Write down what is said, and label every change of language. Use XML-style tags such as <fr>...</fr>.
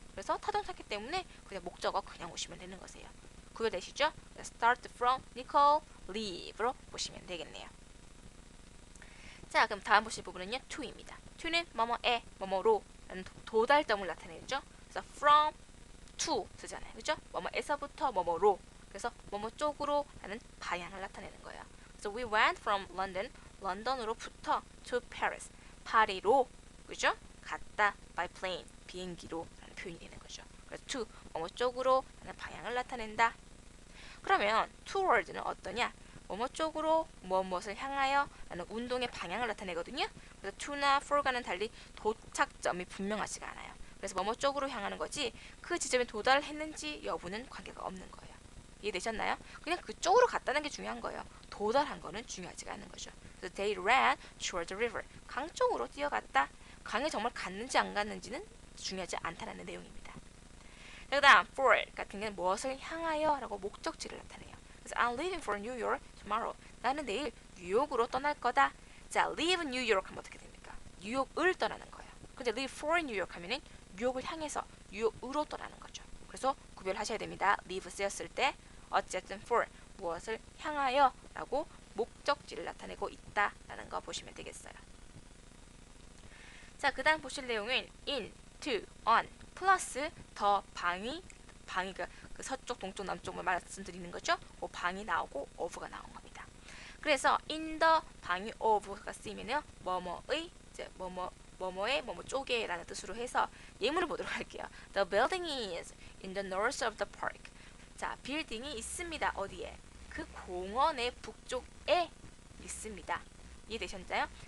<ko>그래서 타동사기 때문에 그냥 목적어 그냥 오시면 되는 거세요. 구별되시죠?</ko> <en>start from, Nicole, leave로</en> <ko>보시면 되겠네요. 자, 그럼 다음 보실 부분은요, to입니다. to는 뭐뭐에, 뭐뭐로 라는 도달점을 나타내죠. 그래서 from, to 쓰잖아요. 그죠? 뭐뭐에서부터 뭐뭐로. 그래서 뭐뭐 쪽으로 라는 방향을 나타내는 거예요.</ko> <en>그래서 we went from London,</en> <ko>런던으로부터</ko> <en>to Paris,</en> <ko>파리로, 그죠? 갔다</ko> <en>by plane,</en> <ko>비행기로 라는 표현이 되는 거죠. 그래서 to, 뭐뭐 쪽으로 라는 방향을 나타낸다. 그러면 toward는 어떠냐? 뭐뭐 쪽으로 무엇을 향하여 라는 운동의 방향을 나타내거든요. 그래서 to나 for과는 달리 도착점이 분명하지가 않아요. 그래서 뭐뭐 쪽으로 향하는 거지 그 지점에 도달했는지 여부는 관계가 없는 거예요. 이해되셨나요? 그냥 그쪽으로 갔다는 게 중요한 거예요. 도달한 거는 중요하지가 않은 거죠.</ko> <en>그래서 they ran toward the river.</en> <ko>강 쪽으로 뛰어갔다. 강에 정말 갔는지 안 갔는지는 중요하지 않다는 내용입니다. 그 다음 for 같은 경우는 무엇을 향하여 라고 목적지를 나타내요.</ko> <en>그래서 I'm leaving for New York tomorrow.</en> <ko>나는 내일 뉴욕으로 떠날 거다. 자,</ko> <en>leave New York</en> <ko>하면 어떻게 됩니까? 뉴욕을 떠나는 거예요. 근데</ko> <en>leave for New York</en> <ko>하면은 뉴욕을 향해서 뉴욕으로 떠나는 거죠. 그래서 구별하셔야 됩니다. leave 쓰였을 때 어쨌든 for 무엇을 향하여 라고 목적지를 나타내고 있다라는 거 보시면 되겠어요. 자, 그 다음 보실 내용은 in, to, on 플러스 더 방위가 그 서쪽, 동쪽, 남쪽을 말씀드리는 거죠. 그 방이 나오고 of가 나온 겁니다. 그래서 in the 방위 of가 쓰이면요 뭐뭐의 이제 뭐뭐의 뭐뭐 쪽에라는 뜻으로 해서 예문을 보도록 할게요.</ko> <en>The building is in the north of the park.</en> <ko>자, 빌딩이 있습니다. 어디에? 그 공원의 북쪽에 있습니다. 이해되셨나요?</ko>